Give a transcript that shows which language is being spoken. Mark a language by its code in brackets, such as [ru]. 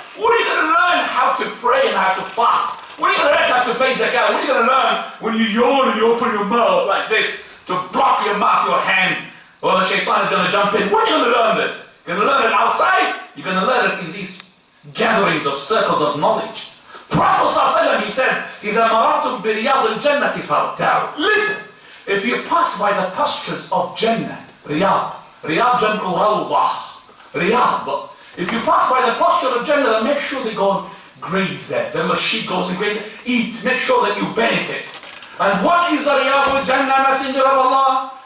[en] Where are you going to learn how to pray and how to fast? When are you going to learn how to pay zakat? When are you going to learn when you yawn and you open your mouth like this to block your mouth, your hand, or the shaitan is going to jump in? When are you going to learn this? You're going to learn it outside? You're going to learn it in these gatherings of circles of knowledge. Prophet ﷺ, he said, [ar] إِذَا مَرَرْتُمْ بِرِيَاضِ الْجَنَّةِ فَارْتَعُوا. [en] Listen, if you pass by the pastures of Jannah, Riyadh jam'u rawdah, Riyadh, but if you pass by the pasture of Jannah, then make sure they go and graze there. Then the sheep goes and grazes, eat, make sure that you benefit. And what is the Riyadh al-Jannah, Messenger of Allah?